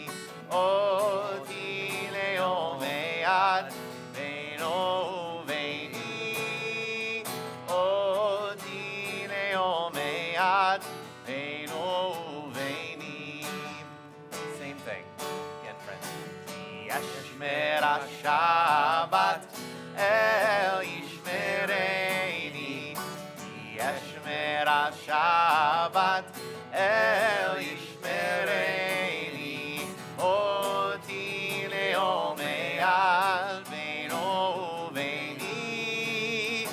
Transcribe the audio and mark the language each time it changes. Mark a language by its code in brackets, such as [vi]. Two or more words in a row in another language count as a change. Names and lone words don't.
[he] אותי לעולם עד בינו וביני. אותי לעולם עד בינו וביני. [en] Same thing. Again, friends. [he] ישמור שבת אל ישמרני. ישמור שבת אל ישמרני. אותי לעולם עד בינו וביני.